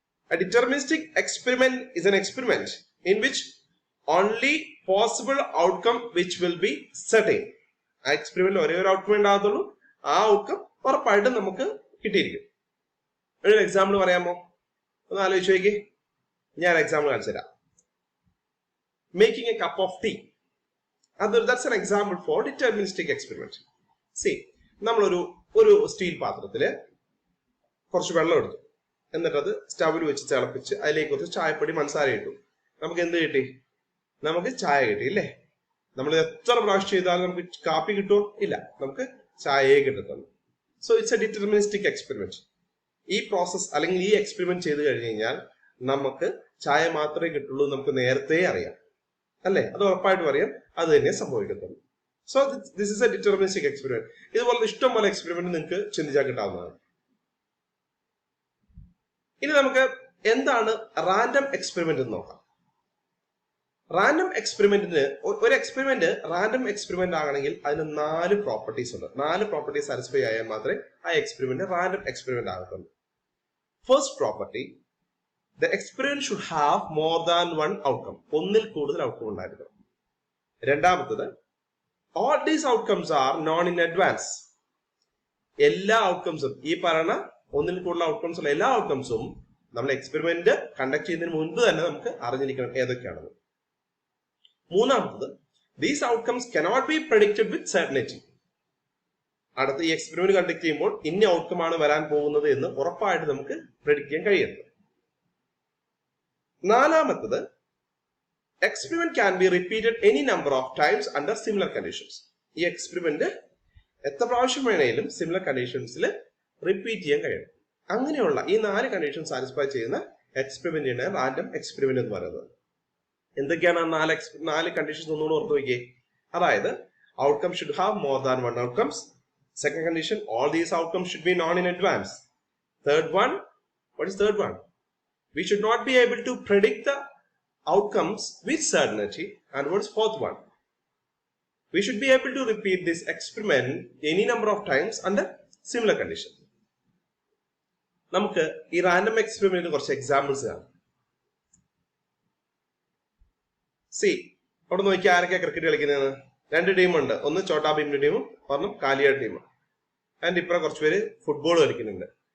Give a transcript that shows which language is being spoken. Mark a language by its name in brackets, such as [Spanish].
[English] A deterministic experiment is an experiment in which only possible outcome which will be certain. [Malayalam] ആ എക്സ്പെരിമെന്റിൽ ഒരേ ഒരു outcome ഉണ്ടാകത്തുള്ളൂ, ആ outcome ഉറപ്പായിട്ടും നമുക്ക് കിട്ടിയിരിക്കും. ഒരു എക്സാമ്പിൾ പറയാമോ? ഒന്ന് ആലോചിച്ച് നോക്കി. ഞാൻ എക്സാമ്പിൾ കാണിച്ചു തരാം. [English] Making a cup of tea. That's an example for deterministic experiment. [Malayalam] See, നമ്മളൊരു സ്റ്റീൽ പാത്രത്തില് കുറച്ച് വെള്ളം എടുത്തു, എന്നിട്ട് അത് സ്റ്റവിൽ വെച്ച് തിളപ്പിച്ച് അതിലേക്ക് കുറച്ച് ചായപ്പൊടി പഞ്ചസാര ഇട്ടു. നമുക്ക് എന്ത് കിട്ടി? നമുക്ക് ചായ കിട്ടി അല്ലേ? നമ്മൾ എത്ര പ്രാവശ്യം ചെയ്താലും നമുക്ക് കാപ്പി കിട്ടുമോ? ഇല്ല, നമുക്ക് ചായയെ കിട്ടത്തുള്ളൂ. [English] So it's a deterministic experiment. [Malayalam] ഈ പ്രോസസ് അല്ലെങ്കിൽ ഈ എക്സ്പെരിമെന്റ് ചെയ്ത് കഴിഞ്ഞ് കഴിഞ്ഞാൽ നമുക്ക് ചായ മാത്രമേ കിട്ടുള്ളൂ, നമുക്ക് നേരത്തെ അറിയാം അല്ലെ? അത് ഉറപ്പായിട്ടും അറിയാം, അത് തന്നെ സംഭവിക്കത്തുള്ളൂ. [English] So this is a deterministic experiment. [Malayalam] ഇതുപോലെ ഇഷ്ടംപോലെ എക്സ്പെരിമെന്റ് നിങ്ങൾക്ക് ചിന്തിച്ചാൽ കിട്ടാവുന്നതാണ്. ഇനി നമുക്ക് എന്താണ് റാൻഡം എക്സ്പെരിമെന്റ് എന്ന് നോക്കാം. റാൻഡം എക്സ്പെരിമെന്റിന് ഒരു എക്സ്പെരിമെന്റ് റാൻഡം എക്സ്പെരിമെന്റ് ആകണമെങ്കിൽ അതിന് 4 പ്രോപ്പർട്ടീസ് ഉണ്ട്. 4 പ്രോപ്പർട്ടീസ് സാറ്റിസ്ഫൈ ആയാൽ മാത്രമേ ആ experiment random experiment ആകത്തുള്ളൂ. [English] First property: the experiment should have more than one outcome. [Malayalam] ഒന്നിൽ കൂടുതൽ ഔട്ട്കം ഉണ്ടായിരിക്കണം. രണ്ടാമത്തത്: [English] all these outcomes are known in advance. [Malayalam] എല്ലാ ഔട്ട്കംസും, ഈ പറയുന്ന ഒന്നിൽ കൂടുതൽ ഔട്ട്കംസ് ഉള്ള എല്ലാ ഔട്ട്കംസും നമ്മൾ എക്സ്പെരിമെന്റ് കണ്ടക്ട് ചെയ്യുന്നതിന് മുൻപ് തന്നെ നമുക്ക് അറിഞ്ഞിരിക്കണം ഏതൊക്കെയാണെന്ന്. മൂന്നാമത്തത്: [English] these outcomes cannot be predicted with certainty. [Malayalam] അടുത്ത ഈ എക്സ്പെരിമെന്റ് കണ്ടക്ട് ചെയ്യുമ്പോൾ ഇന്ന ഔട്ട്കം ആണ് വരാൻ പോകുന്നത് എന്ന് ഉറപ്പായിട്ട് നമുക്ക് പ്രെഡിക്റ്റ് ചെയ്യാൻ കഴിയരുത്. നാലാമത്തത്: [English] Experiment can be repeated any number of times under similar conditions. [Malayalam] ഈ എക്സ്പെരിമെന്റ് എത്ര പ്രാവശ്യം വേണേലും സിമിലർ കണ്ടീഷൻസിൽ റിപ്പീറ്റ് ചെയ്യാൻ കഴിയണം. അങ്ങനെയുള്ള ഈ 4 കണ്ടീഷൻ സാറ്റിസ്ഫൈ ചെയ്യുന്ന എക്സ്പെരിമെന്റിനാണ് റാൻഡം എക്സ്പെരിമെന്റ് എന്ന് പറയുന്നത്. എന്തൊക്കെയാണ് ആ 4 കണ്ടീഷൻസ് ഒന്നുകൂടെ ഓർത്ത് വയ്ക്കേ. അതായത് [English] Outcome should have more than one outcomes. Second condition: all these outcomes should be known in advance. Third one: what is third one? We should not be able to predict the outcomes with certainty. And what's fourth one? We should be able to repeat this experiment any number of times under similar condition. [Malayalam] നമുക്ക് ഈ random എക്സ്പെരിമെന്റിന് കുറച്ച് examples കാണാം. C അവിടെ നോക്കി ആരൊക്കെ cricket കളിക്കുന്നത്? രണ്ട് ടീമുണ്ട്. ഒന്ന് ചോട്ടാ ഭീമിന്റെ ടീമും ഒരെണ്ണം കാലിയാട് ടീമും. ആൻഡ് ഇപ്പുറം കുറച്ച് പേര് ഫുട്ബോൾ കളിക്കുന്നുണ്ട്.